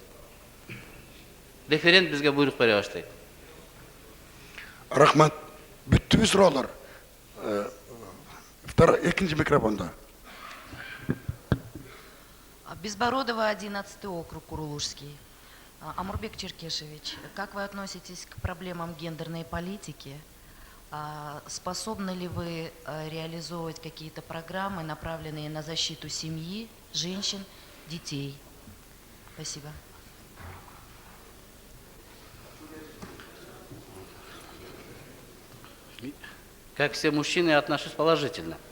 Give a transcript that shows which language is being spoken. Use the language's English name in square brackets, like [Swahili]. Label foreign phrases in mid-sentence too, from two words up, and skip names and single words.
[Kyrgyz] Референт бизге буйрук бере баштайт. Рахмат. Бүттүбү суроолор. Экинчи микрофонда. Безбородова, 11 округ, Курулужский. [Russian] Амурбек Черкешевич, как вы относитесь к проблемам гендерной политики? Способны ли вы реализовывать какие-то программы, направленные на защиту семьи, женщин, детей? Спасибо. Как все мужчины, я отношусь положительно.